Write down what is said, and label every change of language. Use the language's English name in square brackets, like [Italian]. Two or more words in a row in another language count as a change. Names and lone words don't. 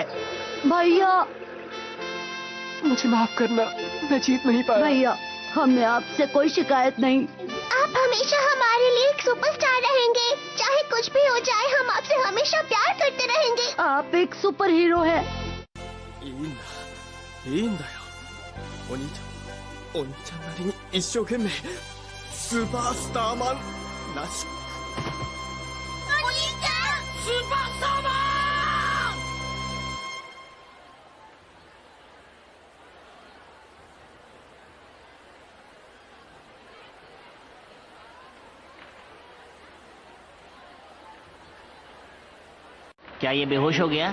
[Hindi] भैया, मुझे माफ करना, मैं जीत नहीं पाया। भैया, हमें आपसे कोई शिकायत नहीं। आप हमेशा हमारे लिए एक सुपरस्टार रहेंगे। चाहे कुछ भी हो जाए, हम आपसे हमेशा प्यार करते रहेंगे। आप एक [English] super hero [Hindi] है। [Japanese] いいんだよお兄ちゃんなりに一生懸命スーパースターマンらしくお兄ちゃん、スーパースターマン。 [Hindi] क्या ये बेहोश हो गया?